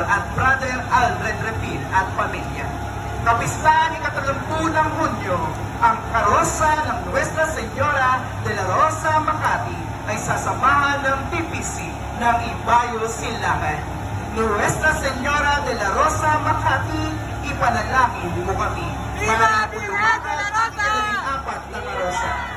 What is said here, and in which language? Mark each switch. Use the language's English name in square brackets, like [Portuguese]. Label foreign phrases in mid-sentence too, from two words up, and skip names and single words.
[Filipino] at Brother Aldred Repil at pamilya. Kapistahan ni ika-30 ng Hunyo, ang karosa ng Nuestra Señora de la Rosa Makati ay sasamahan ng PPC ng Ibayo Silangan. Nuestra Señora de la Rosa, Makati, ipanalangin mo kami. Viva Virgen de la Rosa! Apat na karosa.